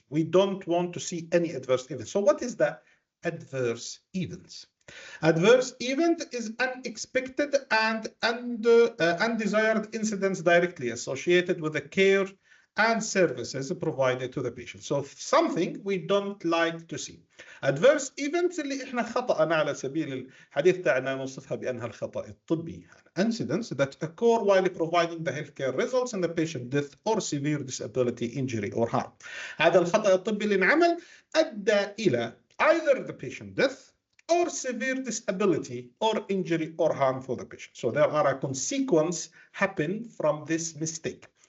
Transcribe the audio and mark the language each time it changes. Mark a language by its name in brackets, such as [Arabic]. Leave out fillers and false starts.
[English] We don't want to see any adverse events. So what is the adverse events? Adverse event is unexpected and undesired incidents directly associated with the care and services provided to the patient. So something we don't like to see. [Arabic] Adverse events اللي احنا خطأنا على سبيل الحديث تاعنا نوصفها بأنها الخطأ الطبي. [English] Incidents that occur while providing the healthcare results in the patient death or severe disability, injury or harm. [Arabic] هذا الخطأ الطبي اللي انعمل أدى إلى [English] either the patient death or severe disability or injury or harm for the patient. So there are a consequence happen from this mistake.